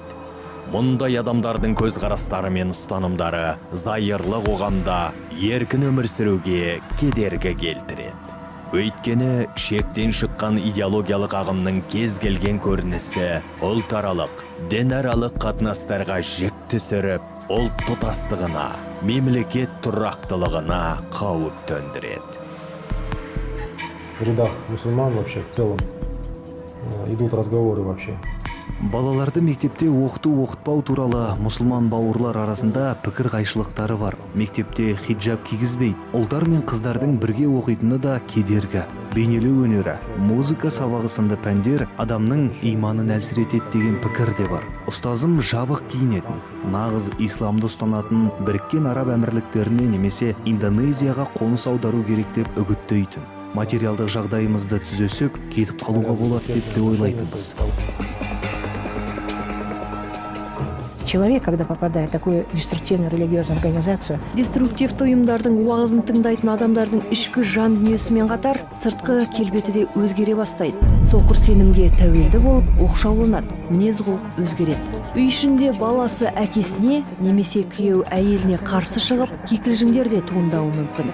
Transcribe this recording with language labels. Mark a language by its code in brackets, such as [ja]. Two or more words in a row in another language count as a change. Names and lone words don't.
[kk] Мұндай адамдардың көзқарастары мен ұстанымдары зайырлы қоғамда еркін өмір сүруге кедергі келтіреді. Өйткені шектен шыққан идеологиялық ағымның кез келген көрінісі ұлтаралық, дінаралық қатынастарға жік түсіріп, ұлт тұтастығына, мемлекет тұрақтылығына қауіп төндіреді. [ru] В рядах мусульман вообще в целом идут разговоры вообще. [kk] Балаларды мектепте оқыту-оқытпау туралы мұсылман бауырлар арасында пікір қайшылықтары бар. Мектепте хиджаб кигізбейді. Ұлдар мен қыздардың бірге оқитыны да кедергі. Бейнелеу өнері, музыка сабағы сынды пәндер адамның иманын әлсіретеді деген пікір де бар. Ұстазым жабық киінетін, нағыз исламды ұстанатын Біріккен Араб Әмірліктеріне немесе Индонезияға қоныс аудару керек деп үгіттейтін. Материалдық жағдайымызды түзесек, кетіп қалуға болады деп те ойлайтынбыз. [ru] Человек, когда попадает в такую деструктивную религиозную организацию, [kk] Деструктивті ұйымдардың уағызын тыңдайтын адамдардың ішкі жан дүниесімен қатар сыртқы келбеті де өзгере бастайды. Соқыр сенімге тәуелді болып, оқшауланады, мінез-құлық өзгереді. Үй ішінде баласы әкесіне немесе күйеу әйеліне қарсы шығып, кикілжіңдер де туындауы мүмкін.